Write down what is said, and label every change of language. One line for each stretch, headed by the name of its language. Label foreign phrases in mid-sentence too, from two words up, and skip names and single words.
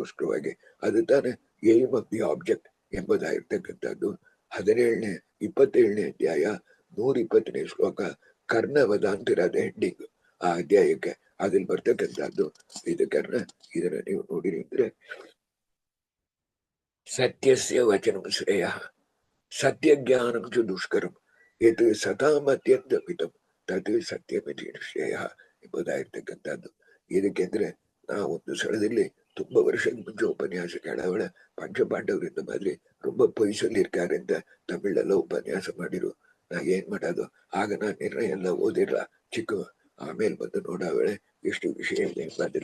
Kannada: ಅದು ತಾನೇ
English: aim of the object
Kannada: ಎಂಬುದಾಗಿರ್ತಕ್ಕಂಥದ್ದು. 27ನೇ ಅಧ್ಯಾಯ 120ನೇ ಶ್ಲೋಕ ಕರ್ಣವಧ ಅಂತಿರೋದು ಹೆಡ್ಡಿಂಗ್ ಆ ಅಧ್ಯಾಯಕ್ಕೆ. ಅದ್ರಲ್ಲಿ ಬರ್ತಕ್ಕಂಥದ್ದು ಇದು ಕರ್ಣ. ಇದನ್ನ ನೀವು ನೋಡಿರಿ ಅಂದ್ರೆ
Sanskrit: ಸತ್ಯಸ್ಯ ವಚನಂ ಶ್ರೇಯ ಸತ್ಯ ಜ್ಞಾನಂ ಚ ದುಷ್ಕರಂ ಯತ್ ಸತಾಮತ್ಯಂತಮಿತಂ ತತ್ ಸತ್ಯಮಿತಿ ಶ್ರೇಯ
Kannada: ಎಂಬುದಾಗಿರ್ತಕ್ಕಂಥದ್ದು. ಇದಕ್ಕೆಂದ್ರೆ ನಾವು ಒಂದು ಸ್ಥಳದಲ್ಲಿ ತುಂಬಾ ವರ್ಷದ ಮುಂಚೆ ಉಪನ್ಯಾಸ ಕೇಳವಳ ಪಂಚಪಾಂಡವರಿಂದ ಮಾದ್ರಿ
Tamil: ரொம்ப பொய் சொல்லியிருக்காரு
Kannada: ಅಂತ ತಮಿಳೆಲ್ಲ ಉಪನ್ಯಾಸ ಮಾಡಿರು. ನಾ ಏನ್ ಮಾಡೋದು, ಆಗ ನಾನು ನಿರ್ಣಯ ಎಲ್ಲ ಓದಿಲ್ಲ ಚಿಕ್ಕ. ಆಮೇಲೆ ಬಂದು ನೋಡವಳೆ ಎಷ್ಟು ವಿಷಯ ಇದೆ ಎಂಬುದಲ್ಲಿ.